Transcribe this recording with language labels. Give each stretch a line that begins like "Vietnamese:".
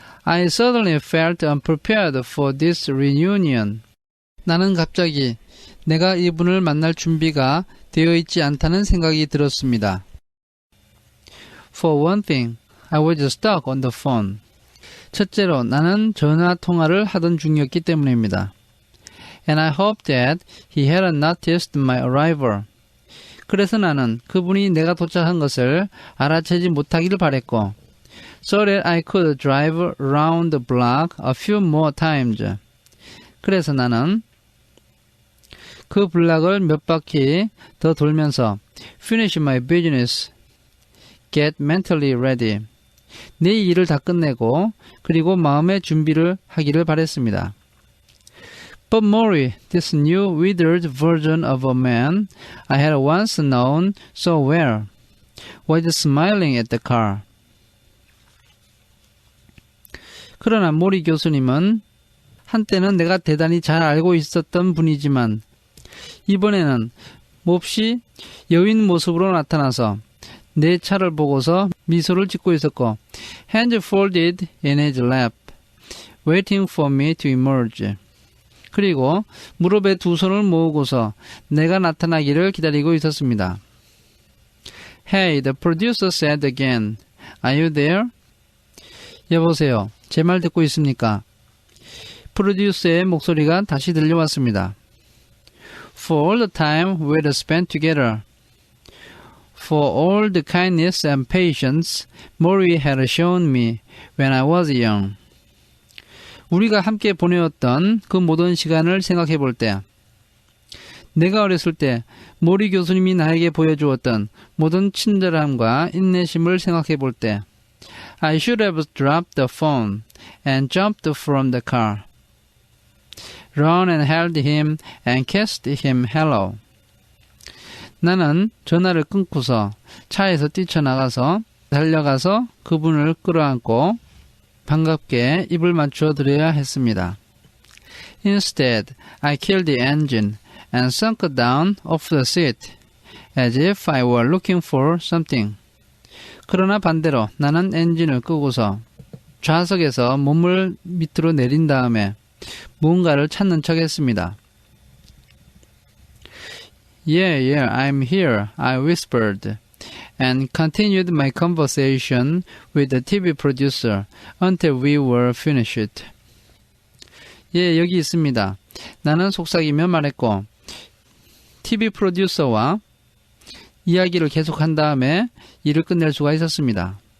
English: I suddenly felt unprepared for this reunion.
Korean: 나는 갑자기 내가 이분을 만날 준비가 되어 있지 않다는 생각이 들었습니다.
English: For one thing, I was stuck on the phone.
Korean: 첫째로 나는 전화 통화를 하던 중이었기 때문입니다.
English: And I hoped that he hadn't noticed my arrival.
Korean: 그래서 나는 그분이 내가 도착한 것을 알아채지 못하기를 바랬고
English: so that I could drive around the block a few more times.
Korean: 그래서 나는 그 블락을 몇 바퀴 더 돌면서
English: finish my business, get mentally ready.
Korean: 내 일을 다 끝내고 그리고 마음의 준비를 하기를 바랬습니다.
English: But Maury, this new withered version of a man I had once known so well, was smiling at the car.
Korean: 그러나 모리 교수님은 한때는 내가 대단히 잘 알고 있었던 분이지만 이번에는 몹시 여인 모습으로 나타나서 내 차를 보고서 미소를 짓고 있었고
English: hands folded in his lap, waiting for me to emerge.
Korean: 그리고 무릎에 두 손을 모으고서 내가 나타나기를 기다리고 있었습니다.
English: Hey, the producer said again. Are you there?
Korean: 여보세요. 제 말 듣고 있습니까? 프로듀서의 목소리가 다시 들려왔습니다.
English: For all the time we had spent together. For all the kindness and patience Maury had shown me when I was young.
Korean: 우리가 함께 보내었던 그 모든 시간을 생각해 볼 때, 내가 어렸을 때 모리 교수님이 나에게 보여주었던 모든 친절함과 인내심을 생각해 볼 때,
English: I should have dropped the phone and jumped from the car, run and held him and kissed him hello.
Korean: 나는 전화를 끊고서 차에서 뛰쳐나가서 달려가서 그분을 끌어안고 반갑게 입을 맞추어 드려야 했습니다.
English: Instead, I killed the engine and sunk down off the seat as if I were looking for something.
Korean: 그러나 반대로 나는 엔진을 끄고서 좌석에서 몸을 밑으로 내린 다음에 무언가를 찾는 척 했습니다.
English: Yeah, I'm here, I whispered. And continued my conversation with the TV producer until we were finished.
Korean: 예, 여기 있습니다. 나는 속삭이며 말했고 TV 프로듀서와 이야기를 계속한 다음에 일을 끝낼 수가 있었습니다.